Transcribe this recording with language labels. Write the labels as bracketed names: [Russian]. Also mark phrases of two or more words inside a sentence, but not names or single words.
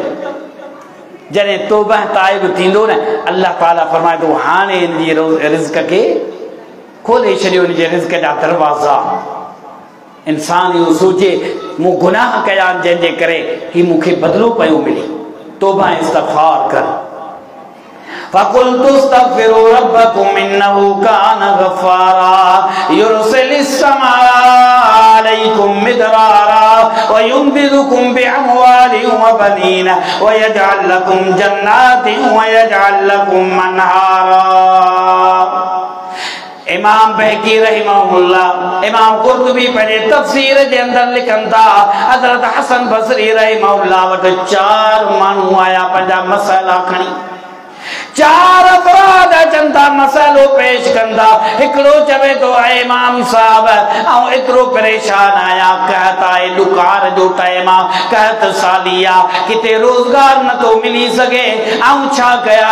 [Sindhi] जॾहिं तौबा ताइब थींदो न, अल्लाह ताला फरमाए थो हाणे हिन जी रिज़्क़ खे खोले छॾियो, हिन जे रिज़्क़ जा दरवाज़ा। इंसान इहो सोचे मूं गुनाह कया जंहिंजे करे ही मूंखे बदिलो पियो मिले, तौबा इस्तिग़फ़ार कर। [Arabic] فقلت استغفروا ربكم إنه كان غفارا يرسل السماء عليكم مدرارا ويمددكم بأموال وبنين ويجعل لكم جنات ويجعل لكم أنهارا. [Sindhi] इमाम बहकी रहमहुल्लाह, इमाम कुर्तुबी पंहिंजे तफ़सीर जे अंदर लिखनि था हज़रत हसन बसरी रहमहुल्लाह वटि 4 माण्हू आया पंहिंजा मसइला खणी, 4 अफ़राद अचनि था मसइलो पेश कंदा। हिकिड़ो चवे थो ऐं इमाम साहब ऐं एतिरो परेशान आहियां, कहत आहे ॾुकार जो टाइम आहे, कहत साली आहे, किथे रोज़गार नथो मिली सघे, ऐं छा कयां?